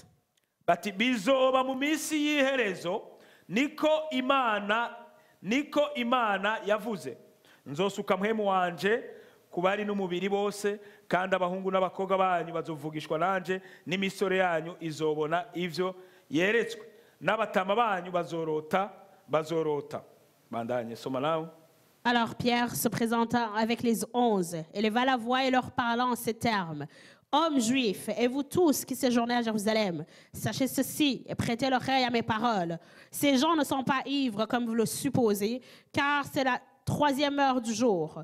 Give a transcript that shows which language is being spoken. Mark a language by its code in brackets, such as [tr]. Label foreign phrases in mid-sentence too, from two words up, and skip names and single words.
[rn] bati bizoba mu minsi y'iherezo niko Imana yavuze nzosuka mpwemu wanje kubari n'umubiri bose kandi abahungu n'abakobwa banyu bazovugishwa nanje n'imisore yanyu izobona ivyo yeretswe n'abatama banyu bazorota bandanye soma nawe. [fr] Alors Pierre se présenta avec les 11 et leva la voix et leur parla en ces termes. Hommes juifs, et vous tous qui séjournez à Jérusalem, sachez ceci et prêtez l'oreille à mes paroles. Ces gens ne sont pas ivres comme vous le supposez, car c'est la 3e heure du jour.